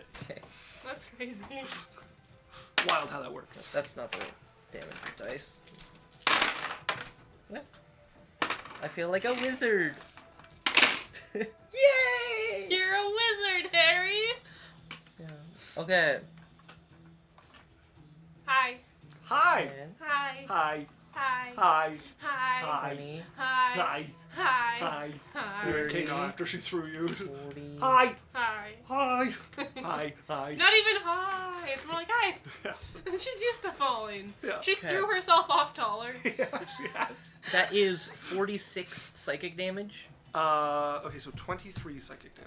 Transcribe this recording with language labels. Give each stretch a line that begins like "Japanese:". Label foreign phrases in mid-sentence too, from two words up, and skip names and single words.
English: Okay. That's crazy. Wild how that works. That's not the damage dice. What? I feel like a wizard. Yay! You're a wizard, Harry. Yeah. Okay. Hi. Hi. And Hi. Hi. Hi. Hi. Hi. Hi. 20, Hi. Hi. Hi. Hi. Hi. Here it came out after she threw you. 40. Hi. Hi. Hi. Hi. Hi. Not even hi. It's more like hi. Yeah. She's used to falling. Yeah. She Okay. threw herself off taller. Yeah, she has. That is 46 psychic damage. Okay, so 23 psychic damage.